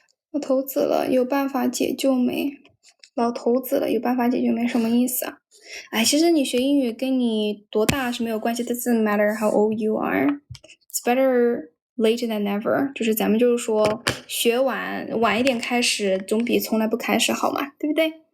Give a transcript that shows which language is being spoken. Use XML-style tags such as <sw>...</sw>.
<zh>老头子了，有办法解救没？老头子了，有办法解决没？什么意思啊？其实你学英语跟你多大是没有关系。</zh> <en>It doesn't matter how old you are. It's better later than never，</en> <zh>就是咱们就是说学晚一点开始，总比从来不开始好嘛，对不对？</zh>